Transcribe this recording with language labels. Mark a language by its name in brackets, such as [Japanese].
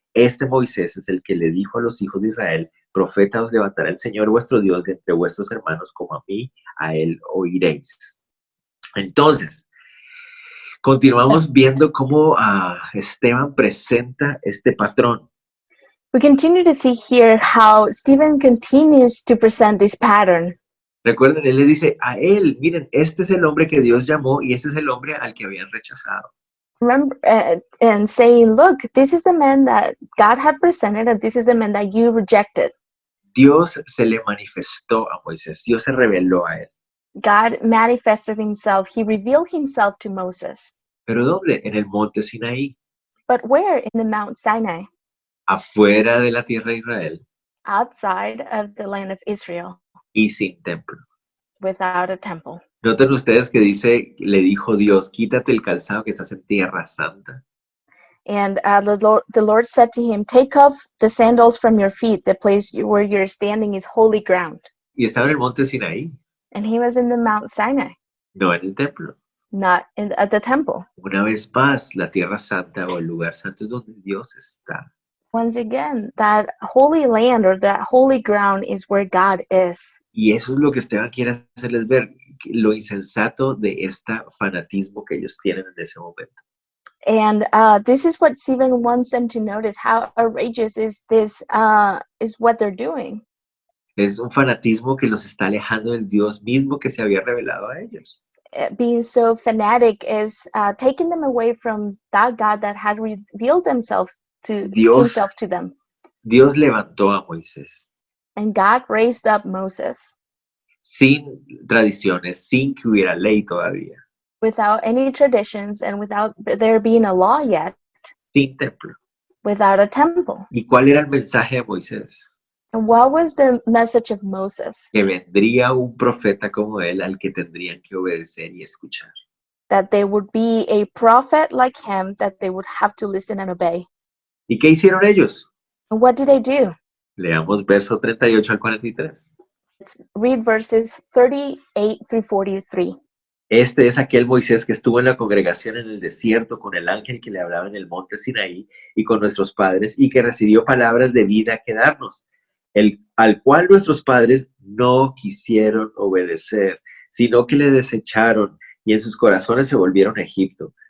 [Spanish] Este Moisés es el que le dijo a los hijos de Israel, profeta os levantará el Señor vuestro Dios de entre vuestros hermanos, como a mí, a él oiréis. Entonces, continuamos viendo cómo Esteban presenta este patrón. [English] We continue to see here how Stephen continues to present this pattern. [Spanish] Recuerden, él le dice a él, miren, este es el hombre que Dios llamó y este es el hombre al que habían rechazado. [English] Remember, and saying, look, this is the man that God had presented, and this is the man that you rejected. [Spanish] Dios se le manifestó a Moisés, Dios se reveló a él. [English] God manifested himself. He revealed himself to Moses. [Spanish] ¿Pero dónde? En el monte Sinaí, [English] But where? In the Mount Sinai, [Spanish] afuera de la tierra de Israel [English] outside of the land of Israel, [Spanish] y sin templo. [English] without a temple. [Spanish] Noten ustedes que dice, le dijo Dios, quítate el calzado que estás en tierra santa. [English] And the Lord said to him, take off the sandals from your feet. The place where you're standing is holy ground. [Spanish] Y estaba en el monte Sinaí, [English] And he was in the Mount Sinai, [Spanish] no en el templo. [English] not at the temple. [Spanish] Una vez más, la tierra santa o el lugar santo es donde Dios está. [English] Once again, that holy land or that holy ground is where God is. [Spanish] Y eso es lo que Esteban quiere hacerles ver, lo insensato de este fanatismo que ellos tienen en ese momento. [English] And this is what Stephen wants them to notice. How outrageous is this? Is what they're doing. [Spanish] Es un fanatismo que los está alejando del Dios mismo que se había revelado a ellos. [English] Being so fanatic is taking them away from that God that had revealed himself to them. [Spanish] Dios levantó a Moisés [English] And God raised up Moses [Spanish] sin tradiciones, sin que hubiera ley todavía, [English] without any traditions and without there being a law yet, [Spanish] sin templo. [English] without a temple. [Spanish] ¿Y cuál era el mensaje de Moisés? [English] And what was the message of Moses? [Spanish] Que vendría un profeta como él al que tendrían que obedecer y escuchar. [English] That there would be a prophet like him that they would have to listen and obey. [Spanish] ¿Y qué hicieron ellos? [English] And what did they do? [Spanish] Leamos verso 38 al 43. [English] Let's read verses 38 through 43. [Spanish] Este es aquel Moisés que estuvo en la congregación en el desierto con el ángel que le hablaba en el monte Sinaí y con nuestros padres y que recibió palabras de vida que darnos, al cual nuestros padres no quisieron obedecer, sino que le desecharon y en sus corazones se volvieron a Egipto.